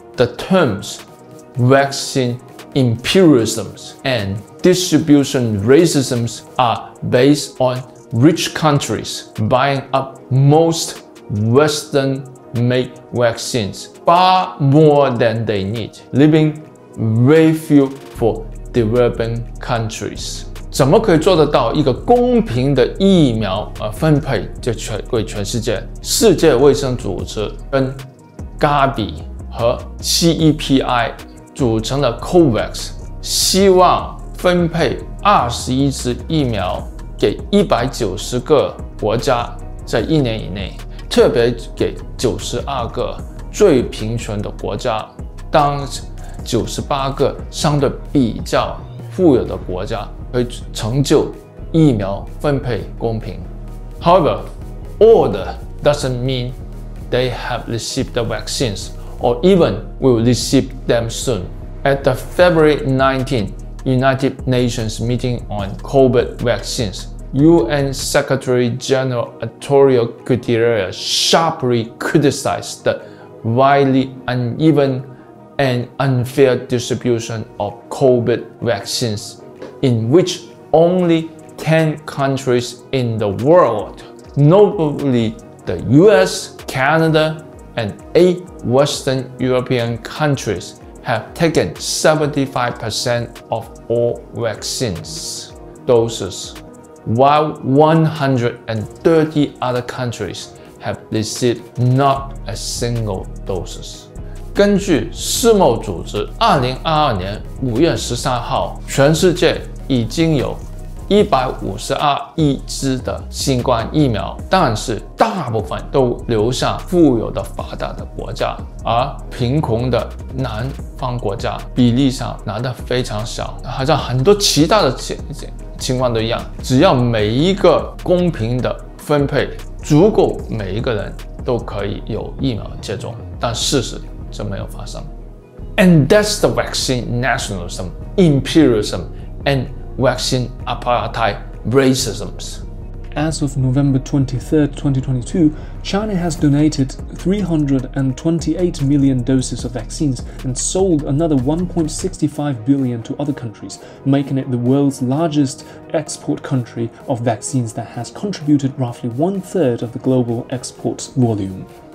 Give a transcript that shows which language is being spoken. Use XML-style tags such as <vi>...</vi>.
<en>The terms vaccine imperialism and distribution racism are based on rich countries buying up most Western-made vaccines, far more than they need, leaving very few for developing countries.</en> <zh>怎么可以做得到一个公平的疫苗分配给全世界？世界卫生组织跟 Gavi 和 CEPI 组成的 COVAX， 希望分配21支疫苗给190个国家，在1年以内，特别给92个最贫穷的国家，当98个相对比较富有的国家可以成就疫苗分配公平。</zh> <en>However, order doesn't mean they have received the vaccines or even will receive them soon. At the February 19th United Nations meeting on COVID vaccines, UN Secretary General Antonio Guterres sharply criticized the widely uneven and unfair distribution of COVID vaccines, in which only 10 countries in the world, notably the US, Canada, and 8 Western European countries, have taken 75% of all vaccines doses, while 130 other countries have received not a single doses.</en> <zh>根据世贸组织2022年5月13号，全世界已经有152亿支的新冠疫苗，但是大部分都流向富有的发达的国家，而贫穷的南方国家比例上拿得非常小。好像很多其他的情况都一样，只要每一个公平的分配，足够每一个人都可以有疫苗接种，但事实这没有发生。</zh> <en>And that's the vaccine nationalism, imperialism, and vaccine apartheid racism. As of November 23, 2022, China has donated 328 million doses of vaccines and sold another 1.65 billion to other countries, making it the world's largest export country of vaccines that has contributed roughly 1/3 of the global export volume.</en>